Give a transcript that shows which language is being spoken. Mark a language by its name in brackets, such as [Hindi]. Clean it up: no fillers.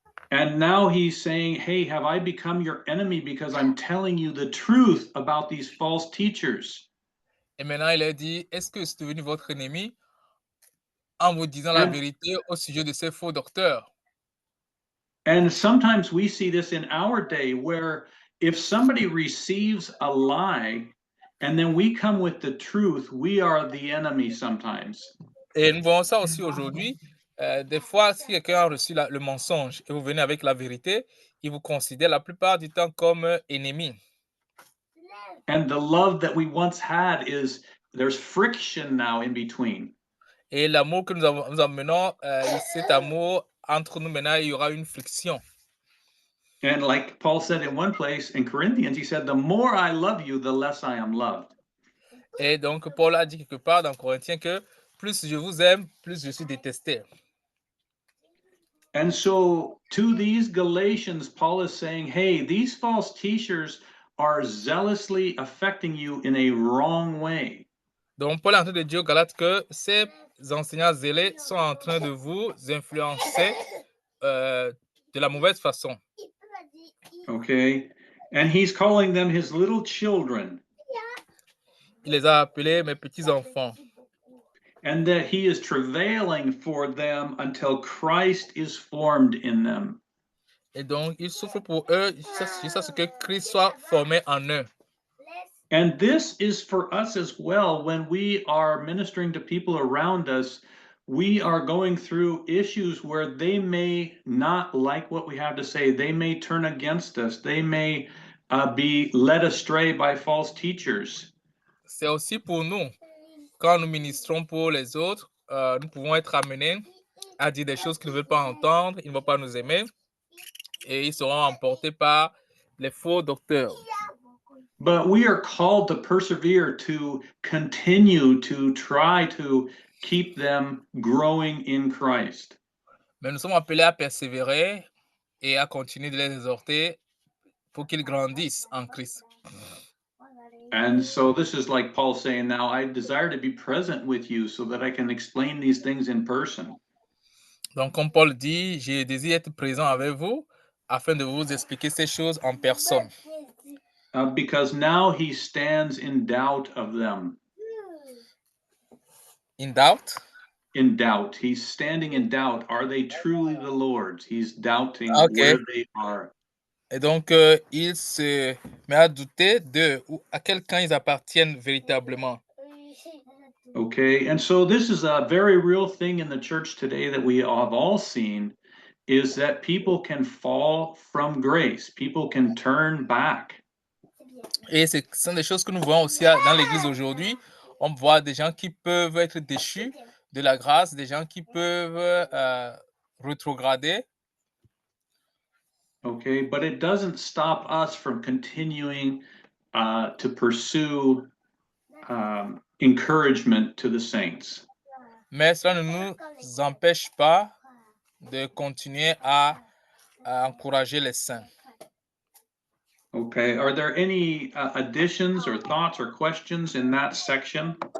[English] And now he's saying, hey, have I become your enemy because I'm telling you the truth about these false teachers? [French] Et maintenant, il a dit, est-ce que je suis devenu votre ennemi en vous disant la vérité au sujet de ces faux docteurs? [English] And sometimes we see this in our day where if somebody receives a lie and then we come with the truth, we are the enemy sometimes. [French] Et nous voyons ça aussi aujourd'hui. Des fois, si quelqu'un a reçu le mensonge et vous venez avec la vérité, il vous considère la plupart du temps comme ennemi. [English] And the love that we once had there's friction now in between. [French] Et l'amour que nous amenons, cet amour entre nous maintenant, il y aura une friction. [English] And like Paul said in one place in Corinthians, he said, the more I love you, the less I am loved. [French] Et donc, Paul a dit quelque part dans Corinthiens que plus je vous aime, plus je suis détesté. [English] And so to these Galatians, Paul is saying, hey, these false teachers are zealously affecting you in a wrong way. [French] Donc, Paul est en train de dire aux Galates que ces enseignants zélés sont en train de vous influencer de la mauvaise façon. [English] Okay, and he's calling them his little children. [French] Il les a appelés mes petits enfants. [English] And that he is travailing for them until Christ is formed in them. [French] Et donc, il souffre pour eux jusqu'à ce que Christ soit formé en eux. [English] And this is for us as well. When we are ministering to people around us, we are going through issues where they may not like what we have to say. They may turn against us. They may be led astray by false teachers. [French] C'est aussi pour nous. Quand nous ministrons pour les autres, nous pouvons être amenés à dire des choses qu'ils ne veulent pas entendre, ils ne vont pas nous aimer, et ils seront emportés par les faux docteurs. [English] But we are called to persevere, to continue to try to keep them growing in Christ. [French] Mais nous sommes appelés à persévérer et à continuer de les exhorter pour qu'ils grandissent en Christ. [English] And so this is like Paul saying, now I desire to be present with you so that I can explain these things in person. [French] Donc, comme Paul dit, j'ai désiré être présent avec vous afin de vous expliquer ces choses en personne. [English] Because now he stands in doubt of them. In doubt? In doubt. He's standing in doubt. Are they truly the Lord's? He's doubting Okay. where they are. [French] Et donc, il se met à douter de à quel camp ils appartiennent véritablement. [English] Okay, and so this is a very real thing in the church today that we have all seen, is that people can fall from grace. People can turn back. [French] Et ce sont des choses que nous voyons aussi dans l'Église aujourd'hui. On voit des gens qui peuvent être déchus de la grâce, des gens qui peuvent rétrograder. [English] Okay, but it doesn't stop us from continuing to pursue encouragement to the saints. [French] Mais cela ne nous empêche pas de continuer à encourager les saints. [English] Okay, are there any additions or thoughts or questions in that section?